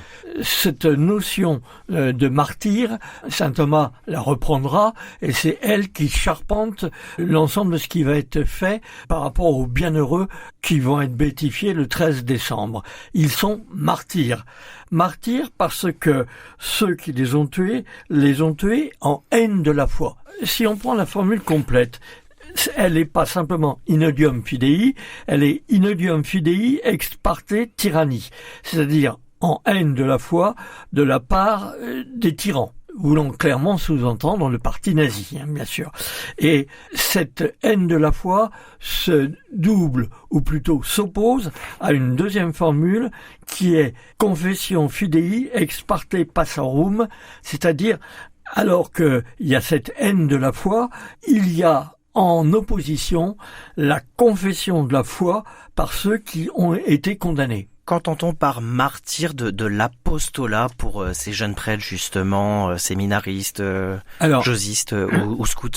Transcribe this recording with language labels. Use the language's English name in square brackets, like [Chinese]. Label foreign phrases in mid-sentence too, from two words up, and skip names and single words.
[French] Cette notion de martyr, saint Thomas la reprendra et c'est elle qui charpente l'ensemble de ce qui va être fait par rapport aux bienheureux qui vont être béatifiés le 13 décembre. Ils sont martyrs. Martyrs parce que ceux qui les ont tués en haine de la foi. Si on prend la formule complète, elle n'est pas simplement [Latin] in odium fidei, [French] elle est [Latin] in odium fidei ex parte tyranni, [French] c'est-à-dire en haine de la foi de la part des tyrans, voulant clairement sous-entendre le parti nazi, bien sûr. Et cette haine de la foi se double, ou plutôt s'oppose, à une deuxième formule qui est [Latin] confession fidei ex parte passarum, [French] c'est-à-dire alors qu'il y a cette haine de la foi, il y a en opposition la confession de la foi par ceux qui ont été condamnés. Qu'entend-on par martyr de l'apostolat pour ces jeunes prêtres justement, séminaristes, josistes ou scouts?